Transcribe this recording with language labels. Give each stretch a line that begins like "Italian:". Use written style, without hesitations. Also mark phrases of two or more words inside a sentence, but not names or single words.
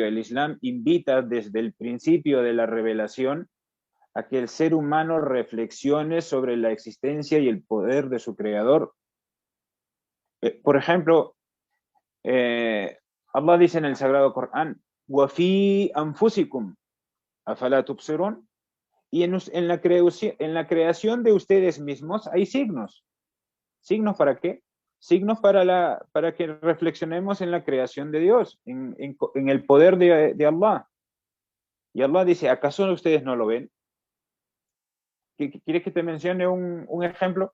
Spanish: El Islam invita desde el principio de la revelación a que el ser humano reflexione sobre la existencia y el poder de su creador. Por ejemplo, Allah dice en el Sagrado Corán,
Arabic: وَفِي أَنفُسِكُمْ أَفَلَا تُبْصِرُونَ.
Spanish: Y en la creación de ustedes mismos hay signos. ¿Signos para qué? Signos para que reflexionemos en la creación de Dios, en el poder de Allah. Y Allah dice, ¿acaso ustedes no lo ven? ¿Quieres que te mencione un ejemplo?